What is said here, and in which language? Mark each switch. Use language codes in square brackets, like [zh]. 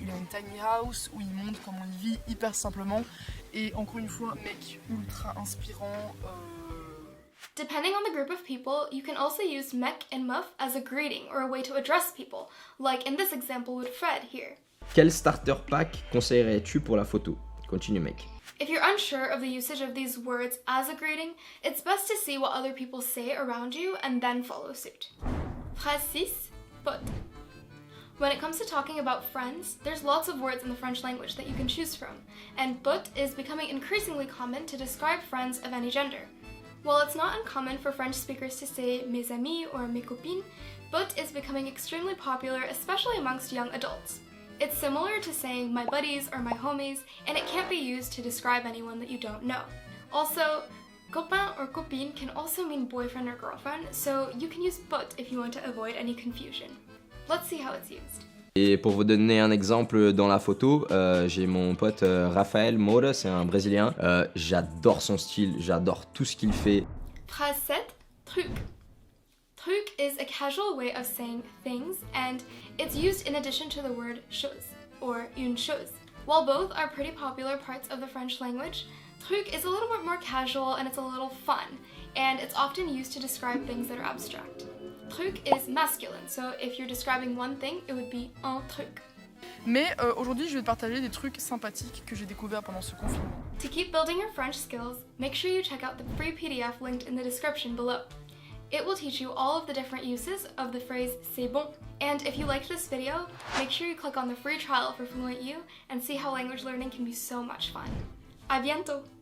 [fr] Il a une tiny house où il montre comment il vit hyper simplement. Et encore une fois, mec ultra inspirant. [en] Depending on the group of people, you can also use mec and meuf as a greeting or a way to address people, like in this example with Fred here. [fr] Quel starter pack conseillerais-tu pour la photo? Continue, mec. [en] If you're unsure of the usage of these words as a greeting, it's best to see what other people say around you and then follow suit. Phrase 6, pote. When it comes to talking about friends, there's lots of words in the French language that you can choose from, and pote is becoming increasingly common to describe friends of any gender. While it's not uncommon for French speakers to say mes amis or mes copines, pote is becoming extremely popular, especially amongst young adults. It's similar to saying my buddies or my homies, and it can't be used to describe anyone that you don't know. Also, copain or copine can also mean boyfriend or girlfriend, so you can use pote if you want to avoid any confusion. Let's see how it's used. [fr] Et pour vous donner un exemple dans la photo, j'ai mon pote Rafael Moura, c'est un Brésilien. J'adore son style, j'adore tout ce qu'il fait. [en] Phrase 7, truc. Truc is a casual way of saying things, and it's used in addition to the word chose, or une chose. While both are pretty popular parts of the French language, truc is a little bit more casual and it's a little fun, and it's often used to describe things that are abstract. Truc is masculine, so if you're describing one thing, it would be un truc. [fr] Mais aujourd'hui, je vais te partager des trucs sympathiques que j'ai découverts pendant ce confinement. [en] To keep building your French skills, make sure you check out the free PDF linked in the description below. It will teach you all of the different uses of the phrase c'est bon. And if you liked this video, make sure you click on the free trial for FluentU and see how language learning can be so much fun. [fr] À bientôt!